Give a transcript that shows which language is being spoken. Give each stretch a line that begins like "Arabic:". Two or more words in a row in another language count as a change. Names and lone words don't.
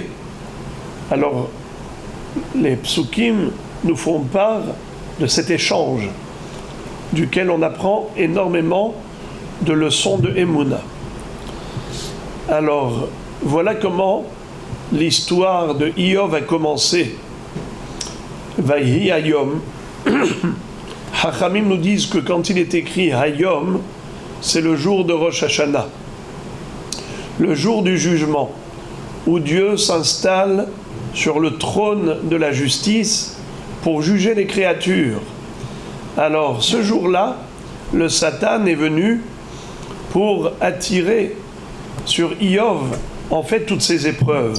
French: Alors, les psukim nous font part de cet échange duquel on apprend énormément de leçons de Emouna. Alors, voilà comment l'histoire de Iyov a commencé.
Hebrew: ויהי היום.
French: Hachamim nous disent que quand il est écrit Hayom, c'est le jour de Rosh Hashanah, le jour du jugement, où Dieu s'installe sur le trône de la justice pour juger les créatures. Alors, ce jour-là, le Satan est venu pour attirer sur Iyov, en fait, toutes ces épreuves.